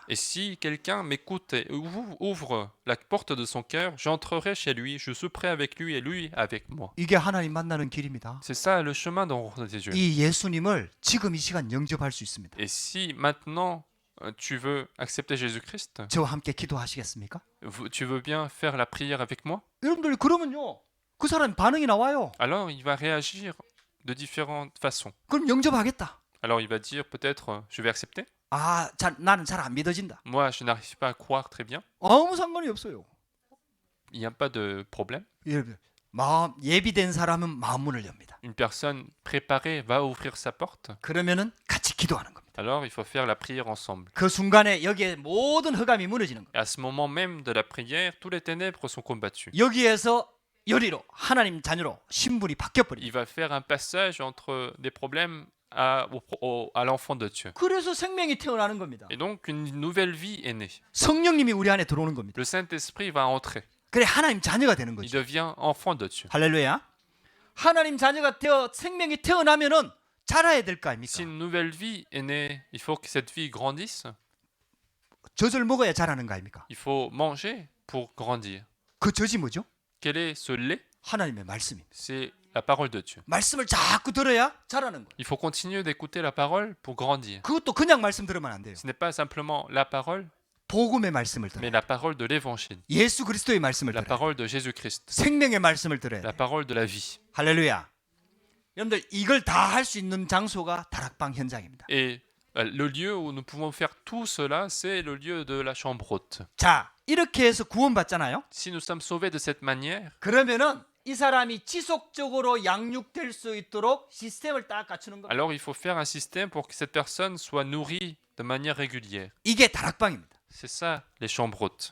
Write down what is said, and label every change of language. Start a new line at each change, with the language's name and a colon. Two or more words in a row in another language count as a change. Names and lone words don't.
French: Et si quelqu'un m'écoute et ouvre la porte de son cœur, j'entrerai chez lui, je souperai avec lui et lui avec moi.
Korean: 이게 하나님 만나는 길입니다.
French: C'est ça le chemin de rencontrer Dieu.
Korean: 이 예수님을 지금 이 시간 영접할 수 있습니다.
French: Et si maintenant tu veux accepter Jésus-Christ,
Korean: 저와 함께 기도하시겠습니까?
French: tu veux bien faire la prière avec moi?
Korean: 여러분들 그러면요 그 사람 반응이 나와요.
French: Alors il va réagir de différentes façons.
Korean: 그럼 영접하겠다.
French: Alors il va dire peut-être je vais accepter.
Korean: 아, 나는 잘 안 믿어진다.
French: Moi, je n'arrive pas à croire très bien.
Korean: 아무 상관이 없어요.
French: Il n'y a pas de problème.
Korean: 마음 예비된 사람은 마음 문을 엽니다.
French: Une personne préparée va ouvrir sa porte.
Korean: 그러면은 같이 기도하는 겁니다.
French: Alors il faut faire la prière ensemble.
Korean: 그 순간에 여기에 모든 흑암이 무너지는 겁니다.
French: Et à ce moment même de la prière, tous les ténèbres sont combattues.
Korean: 여기에서 열이로 하나님 자녀로 신분이 바뀌어 버립니다.
French: Il va faire un passage entre des problèmes à l'enfant de Dieu.
Korean: 그래서 생명이 태어나는 겁니다.
French: Et donc une nouvelle vie est née.
Korean: 성령님이 우리 안에 들어오는 겁니다.
French: Le Saint-Esprit va entrer.
Korean: 그래 하나님 자녀가 되는
French: Il
Korean: 거죠.
French: devient enfant de Dieu.
Korean: 할렐루야. 하나님 자녀가 되어 생명이 태어나면은 자라야 될 거
French: Si
Korean: 아닙니까?
French: une nouvelle vie est née, il faut que cette vie grandisse.
Korean: 젖을 먹어야 자라는 거 아닙니까?
French: Il faut manger pour grandir.
Korean: 그 젖이 뭐죠?
French: Quel est ce lait?
Korean: 하나님의 말씀입니다.
French: C'est la parole de Dieu.
Korean: 말씀을 자꾸 들어야 자라는 거예요.
French: Il faut continuer d'écouter la parole pour grandir.
Korean: 그것도 그냥 말씀 들으면 안 돼요.
French: Ce n'est pas simplement la parole,
Korean: 복음의 말씀을
French: mais
Korean: 들어요.
French: la parole de l'évangile,
Korean: 예수 그리스도의 말씀을
French: la
Korean: 들어요.
French: parole de Jésus-Christ,
Korean: 생명의 말씀을 들어야
French: la
Korean: 돼요.
French: parole de la vie.
Korean: 할렐루야. 여러분들 이걸 다 할 수 있는 장소가 다락방 현장입니다.
French: Et le lieu où nous pouvons faire tout cela, c'est le lieu de la chambre haute.
Korean: 자, 이렇게 해서 구원받잖아요.
French: Si nous sommes sauvés de cette manière,
Korean: 그러면은 이 사람이 지속적으로 양육될 수 있도록 시스템을 딱 갖추는 겁니다.
French: alors il faut faire un système pour que cette personne soit nourrie de manière régulière.
Korean: 이게 다락방입니다.
French: C'est ça, les chambres hautes.